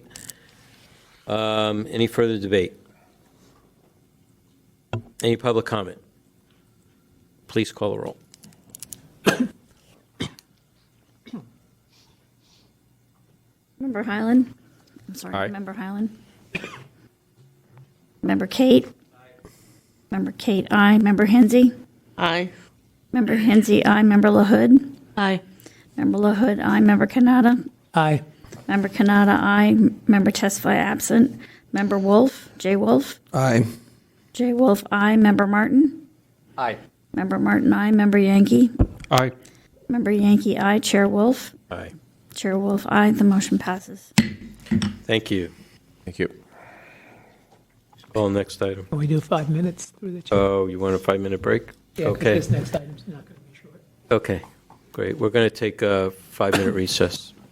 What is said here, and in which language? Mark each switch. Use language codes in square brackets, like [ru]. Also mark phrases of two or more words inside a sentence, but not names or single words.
[en] Any further debate? Any public comment? Please call the roll. Member Hyland? I'm sorry, Aye. Member Hyland? Member Kate? Member Kate, aye. Member Hensy? Aye. Member Hensy, aye. Member LaHood? Aye. Member LaHood, aye. Member Kanata? Aye. Member Kanata, aye. Member Tesfaye, absent. Member Wolf? Jay Wolf? Aye. Jay Wolf, aye. Member Martin? Aye. Member Martin, aye. Member Yankee? Aye. Member Yankee, aye. Chair Wolf? Aye. Chair Wolf, aye. The motion passes. Thank you. Thank you. Call next item. Can we do 5 minutes through the chair? Oh, you want a 5-minute break? Yeah, 'cause Okay. this next item's not going to be short. Okay, great. We're going to take a 5-minute recess.